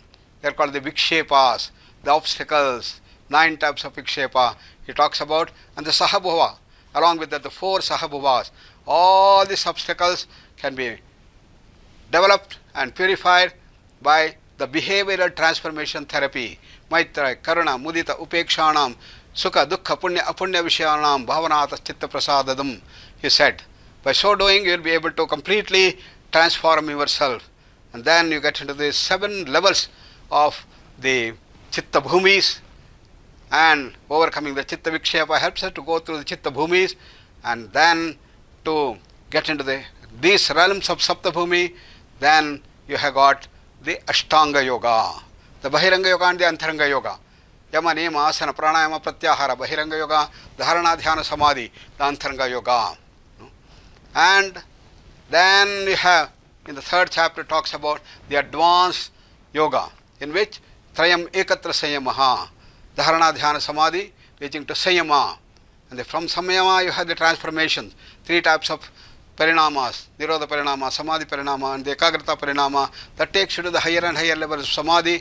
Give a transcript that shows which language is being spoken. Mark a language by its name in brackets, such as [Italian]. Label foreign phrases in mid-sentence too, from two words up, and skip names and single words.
[English] They are called the Vikshepas, the obstacles. 9 types of Vikshepa he talks about, and the Sahabhava, along with that the 4 Sahabhavas. All these obstacles can be developed and purified by the behavioral transformation therapy. [Sanskrit] Maitra, Karuna, Mudita, Upekshanam, Sukha, Dukkha, Punya, Apunya Vishayanam, Bhavanata, Chitta Prasadadam, [English] he said. By so doing, you will be able to completely transform yourself. And then you get into the 7 levels of the [Sanskrit] Chitta Bhumis, [English] and overcoming the [Sanskrit] Chitta Vikshepa [English] helps us to go through the [Sanskrit] Chitta Bhumis, [English] and then to get into these realms of [Sanskrit] Sapta Bhumi. [English] Then you have got the [Sanskrit] Ashtanga Yoga, [English] the [Sanskrit] Bahiranga Yoga [English] and the [Sanskrit] Antharanga Yoga. Yama, Niyama, Asana, Pranayama, Pratyahara, Bahiranga Yoga, Dharana, Dhyana, Samadhi, the Antharanga Yoga. [English] And then we have, in the 3rd chapter, talks about the advanced yoga, in which [Sanskrit] Trayam Ekatra Sayamaha, Dharana, Dhyana, Samadhi, [English] reaching to Sayama. And from Sayama you have the transformations, 3 types of Parinamas, [Sanskrit] Nirodha Parinama, Samadhi Parinama, [English] and the [Sanskrit] Ekagrata Parinama, [English] that takes you to the higher and higher levels of Samadhi.